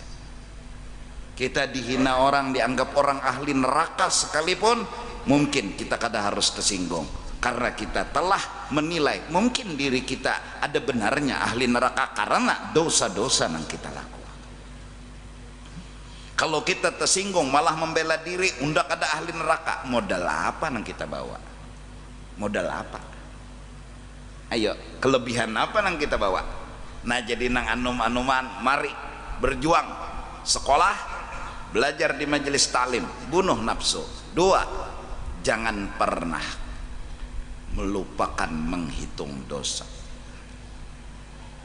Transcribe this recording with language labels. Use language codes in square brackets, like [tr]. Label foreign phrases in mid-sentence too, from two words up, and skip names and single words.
[id] Kita dihina orang, dianggap orang ahli neraka sekalipun, mungkin kita kada harus tersinggung karena kita telah menilai mungkin diri kita ada benarnya ahli neraka karena dosa-dosa yang kita lakukan. Kalau kita tersinggung malah membela diri undak ada ahli neraka, modal apa yang kita bawa? Modal apa? Ayo, kelebihan apa yang kita bawa? Nah jadi nang anum-anuman, mari berjuang, sekolah, belajar di majelis taklim, bunuh nafsu. 2, jangan pernah melupakan menghitung dosa.